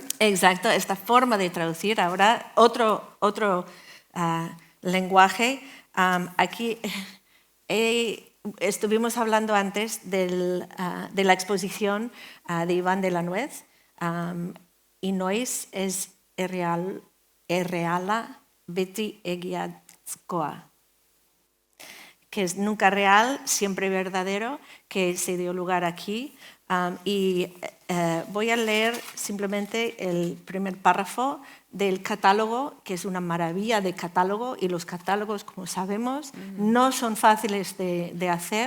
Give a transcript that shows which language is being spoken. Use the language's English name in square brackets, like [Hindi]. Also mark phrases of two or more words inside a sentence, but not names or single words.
[Spanish] Exacto, esta forma de traducir ahora otro lenguaje. Aquí estuvimos hablando antes de la exposición de Iván de la Nuez, y Noiz es erreala beti egiazkoa, que es nunca real, siempre verdadero, que se dio lugar aquí. Y voy a leer simplemente el primer párrafo del catálogo, que es una maravilla de catálogo, y los catálogos, como sabemos, no son fáciles de hacer.